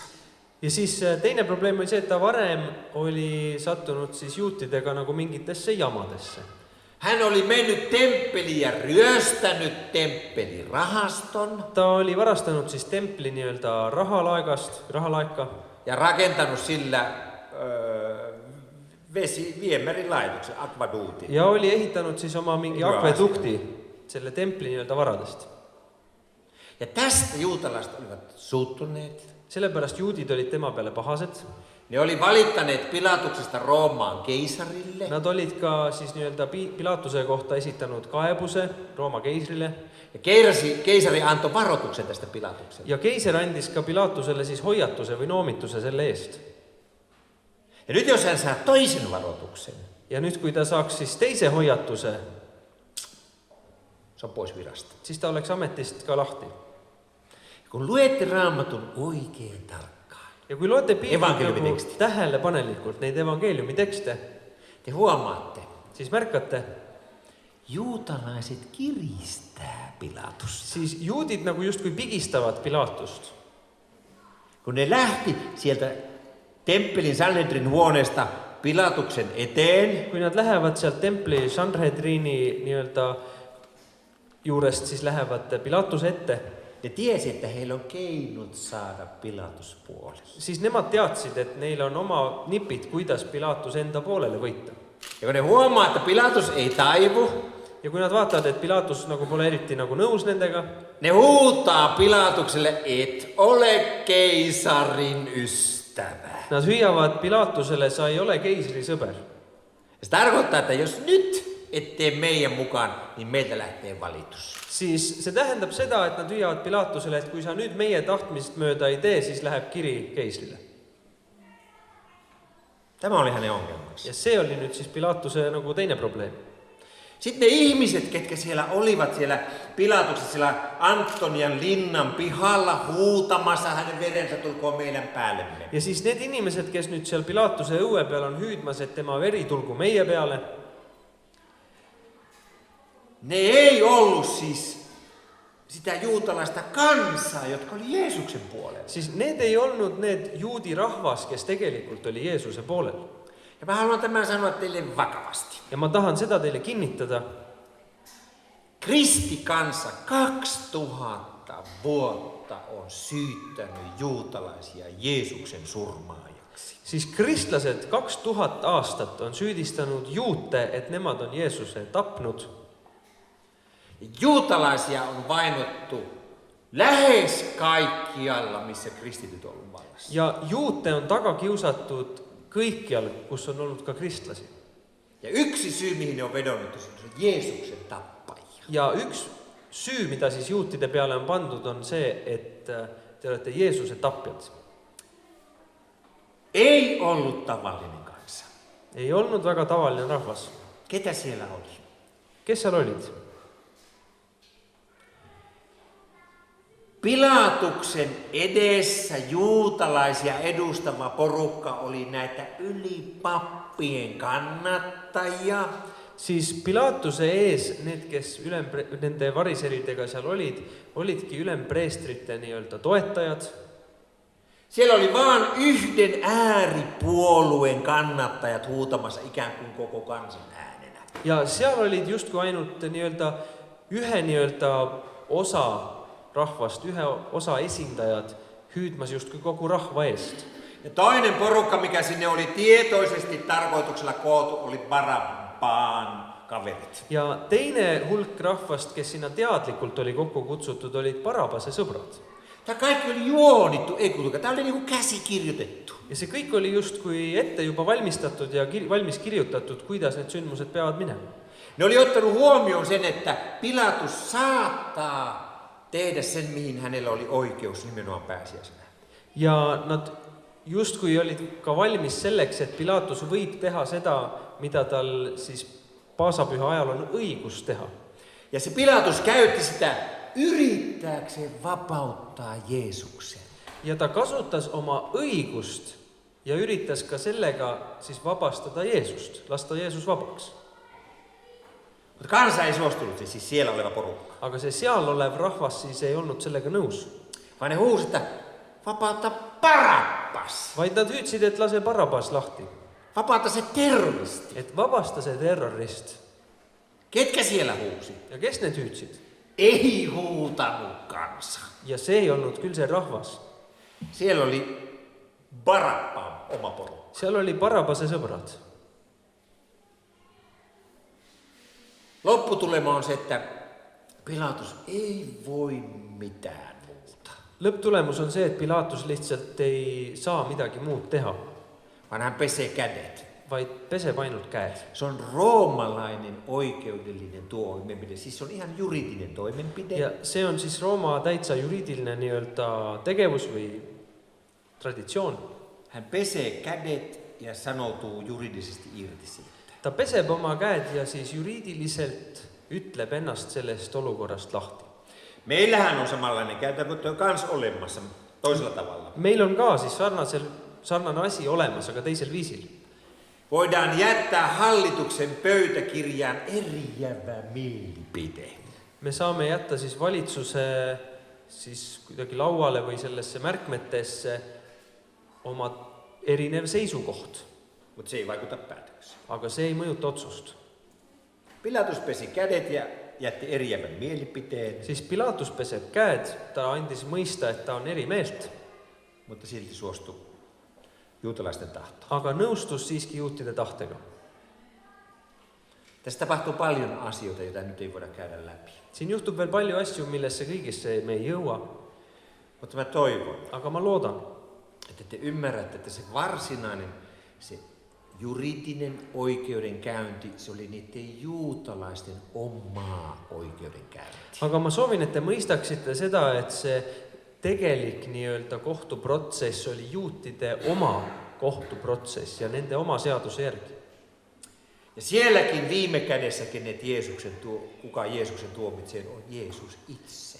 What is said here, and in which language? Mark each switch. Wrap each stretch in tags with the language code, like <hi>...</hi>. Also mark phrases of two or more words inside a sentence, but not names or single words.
<et>Ja siis teine probleem oli see, et ta varem oli sattunud siis juutidega nagu mingitesse jamadesse.</et> <fi>Hän oli mennyt temppeliin ja ryöstänyt temppelirahaston.</fi> <et>Ta oli varastanud siis templi nii-öelda rahalaeka.</et> <fi>Ja rakentanut sillä viemärilaitoksen, akvaduutin.</fi> <et>Ja oli ehitanud siis oma mingi akvedukti selle templi nii-öelda varadest.</et> <fi>Ja tästä juutalaiset olivat suuttuneet.</fi> <et>Sellepärast juudid olid tema peale pahased.</et> <fi>Ne oli valittaneet Pilatuksesta Roomaan keisarille.</fi> <et>Nad olid ka siis nii-öelda Pilatuse kohta esitanud kaebuse Rooma keisrile.</et> <fi>Ja keisari antoi varoituksen tästä Pilatukselle.</fi> <et>Ja keiser andis ka Pilatuselle siis hoiatuse või noomituse selle eest.</et> <fi>Ja nyt jos hän saa toisen varoituksen.</fi> <et>Ja nyt kui ta saaks siis teise hoiatuse,</et> <fi>se on pois virasta.</fi> <et>Siis ta oleks ametist ka lahti.</et> <fi>Kun luette Raamatun oikein tarkkaan.</fi> <et>Ja kui loete piiblit tähelepanelikult neid evangeeliumi tekste,</et> <fi>te huomaatte,</fi> <et>siis märkate,</et> <fi>juutalaiset kiristää Pilatusta.</fi> <et>Siis juudid nagu justkui pigistavad Pilatust.</et> <fi>Kun ne lähti sieltä temppelin Sanhedrin huoneesta Pilatuksen eteen,</fi> <et>kui nad lähevad sealt templi Sanhedrini nii-öelda juurest, siis lähevad Pilatuse ette.</et> <fi>Ne tiesi, että heillä on keinot saada Pilatus puolelle.</fi> <et>Siis nemad teadsid, et neil on oma nipid, kuidas Pilatus enda poolele võita.</et> <fi>Ja kun ne huomaa, että Pilatus ei taivu,</fi> <et>ja kui nad vaatavad, et Pilatus nagu pole eriti nagu nõus nendega,</et> <fi>ne huutaa Pilatukselle, et ole keisarin ystävä.</fi> <et>Nad hüüavad Pilatuselle, sa ei ole keisri sõber.</et> <fi>Se tarkoittaa, että jos nyt et tee meidän mukaan, niin meiltä lähtee valitus.</fi> <et>Siis see tähendab seda, et nad hüüavad Pilatusele, et kui sa nüüd meie tahtmist mööda ei tee, siis läheb kiri keisrile.</et> <fi>Tämä oli hänen ongelmansa.</fi> <et>Ja see oli nüüd siis Pilatuse nagu teine probleem.</et> <fi>Sitten ne ihmiset, ketkä siellä olivat siellä Pilatuksessa, siellä Antonian linnan pihalla huutamassa, hänen verensä tulkoon meidän päällemme.</fi> <et>Ja siis need inimesed, kes nüüd seal Pilatuse õue peal on hüüdmas, et tema veri tulgu meie peale,</et> <fi>ne ei ollut siis sitä juutalaista kansaa, jotka oli Jeesuksen puolella.</fi> <et>Siis need ei olnud need juudi rahvas, kes tegelikult oli Jeesuse poolel.</et> <fi>Ja mä haluan tämän sanoa teille vakavasti.</fi> <et>Ja ma tahan seda teile kinnitada.</et> <fi>Kristikansa 2000 vuotta on syyttänyt juutalaisia Jeesuksen surmaajaksi.</fi> <et>Siis kristlased 2000 aastat on süüdistanud juute, et nemad on Jeesuse tapnud.</et> <fi>Juutalaisia on vainottu lähes kaikkialla, missä kristityt on ollut vallassa.</fi> <et>Ja juute on taga kiusatud kõikjal, kus on olnud ka kristlasi.</et> <fi>Ja yksi syy, mihin ne on vedonnut, on Jeesuksen tappajia.</fi> <et>Ja üks süü, mida siis juutide peale on pandud, on see, et te olete Jeesuse tapjad.</et> <fi>Ei ollut tavallinen kansa.</fi> <et>Ei olnud väga tavaline rahvas.</et> <fi>Ketä siellä oli?</fi> <et>Kes seal olid?</et> <fi>Pilatuksen edessä juutalaisia edustava porukka oli näitä ylipappien kannattajia.</fi> <et>Siis Pilatuse ees need, kes nende variseridega seal olidki ülempreestrite nii-öelda toetajad.</et> <fi>Siellä oli vaan yhden ääripuolueen kannattajat huutamassa ikään kuin koko kansan äänenä.</fi> <et>Ja seal olid justkui ainult ühe osa rahvast, ühe osa esindajad hüüdmas justkui kogu rahva eest.</et> <fi>Ja toinen porukka, mikä sinne oli tietoisesti tarkoituksella kootu, oli Barabbaan kaverit.</fi> <et>Ja teine hulk rahvast, kes sinna teadlikult oli kokku kutsutud, olid Barabase sõbrad.</et> <fi>Tämä kaikki oli juonittu, ei kuulkaa, tämä oli niin kuin käsikirjoitettu.</fi> <et>Ja see kõik oli justkui ette juba valmistatud ja valmis kirjutatud, kuidas need sündmused peavad minema.</et> <fi>Ne oli ottanut huomioon sen, että Pilatus saattaa tehdä sen, mihin hänellä oli oikeus nimenomaan pääsiäisenä.</fi> <et>Ja nad justkui olid ka valmis selleks, et Pilatus võib teha seda, mida tal siis paasapüha ajal on õigus teha.</et> <fi>Ja se Pilatus käytti sitä yrittääkseen vapauttaa Jeesuksen.</fi> <et>Ja ta kasutas oma õigust ja üritas ka sellega siis vabastada Jeesust, lasta Jeesus vabaks.</et> <fi>Mutta kansa ei suostunut, siis siellä oleva porukka.</fi> <et>Aga see seal olev rahvas siis ei olnud sellega nõus.</et> <fi>Vaan ne huusi, että vapauta Barabbas.</fi> <et>Vaid nad hüüdsid, et lase Barabas lahti.</et> <fi>Vapauta se terroristi.</fi> <et>Et vabasta see terrorist.</et> <fi>Ketkä siellä huusi?</fi> <et>Ja kes need hüüdsid?</et> <fi>Ei huutanut kansa.</fi> <et>Ja see ei olnud küll see rahvas.</et> <fi>Siellä oli Barabbaan oma porukka.</fi> <et>Seal oli Barabase sõbrad.</et> <fi>Lopputulema on se, että Pilatus ei voi mitään muuta.</fi> <et>Lõpptulemus on see, et Pilatus lihtsalt ei saa midagi muud teha,</et> <fi>Vaan hän pesee kädet.</fi> <et>vaid peseb ainult käed.</et> <fi>Se on roomalainen oikeudellinen toimenpide, siis se on ihan juridinen toimenpide.</fi> <et>Ja see on siis Rooma täitsa juriidiline nii-öelda tegevus või traditsioon.</et> <fi>Hän pesee kädet ja sanoutuu juridisesti irti siitä.</fi> <et>Ta peseb oma käed ja siis juriidiliselt ütleb ennast sellest olukorrast lahti.</et> <fi>Meillähän on samanlainen käytäntö kans olemassa toisella tavalla.</fi> <et>Meil on ka siis sarnane asi olemas, aga teisel viisil.</et> <fi>Voidaan jättää hallituksen pöytäkirjaan eriävä mielipide.</fi> <et>Me saame jätta siis valitsuse siis kuidagi lauale või sellesse märkmetesse oma erinev seisukoht.</et> <fi>Mutta se ei vaikuta päätökseen.</fi> <et>Aga see ei mõjuta otsust.</et> <fi>Pilatus pesi kädet ja jätti eriävän mielipiteen,</fi> <et>Siis Pilatus peseb käed, ta andis mõista, et ta on eri meelt,</et> <fi>mutta silti suostui juutalaisten tahtoon.</fi> <et>aga nõustus siiski juutide tahtega.</et> <fi>Tässä tapahtuu paljon asioita, joita nyt ei voida käydä läpi.</fi> <et>Siin juhtub veel palju asju, millesse kõigisse me ei jõua,</et> <fi>Mutta mä toivon,</fi> <et>aga ma loodan,</et> <fi>että te ymmärrätte, että se varsinainen, se juridinen oikeudenkäynti, se oli niiden juutalaisten omaa oikeudenkäynti.</fi> <et>aga ma soovin, et te mõistaksite seda, et see tegelik nii-öelda kohtuprotsess oli juutide oma kohtuprotsess ja nende oma seaduse järgi.</et> <fi>Ja sielläkin viime kädessäkin, että kuka Jeesuksen tuomitsee, on Jeesus itse.</fi>